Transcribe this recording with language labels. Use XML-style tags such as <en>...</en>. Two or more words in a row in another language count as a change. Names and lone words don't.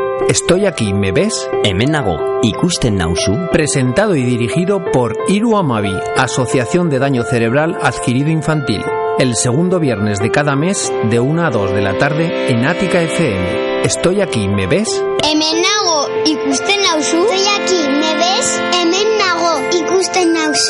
<es>Estoy aquí, ¿me ves?</es> <eu>Hemen nago, ikusten nauzu.</eu> <es>Presentado y dirigido por Hiru Hamabi, Asociación de Daño Cerebral Adquirido Infantil. El segundo viernes de cada mes, de 1 a 2 de la tarde, en Ática FM. Estoy aquí, ¿me ves?</es> <eu>Hemen nago, ikusten nauzu.</eu> <es>Estoy aquí, ¿me ves?</es> <eu>Hemen nago, ikusten nauzu.</eu>